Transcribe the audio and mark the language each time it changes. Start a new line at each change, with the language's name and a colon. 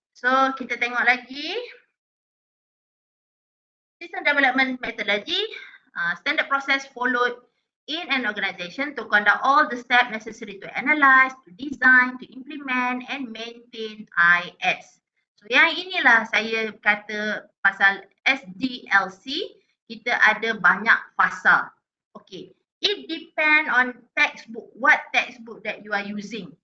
Malay: So, kita tengok lagi.
English: System development methodology. Standard process followed in an organization to conduct all the steps necessary to analyze, to design, to implement and maintain IS.
Malay: So yang inilah saya kata pasal SDLC, kita ada banyak fasa.
English: Okay, it depend on textbook, what textbook that you are using.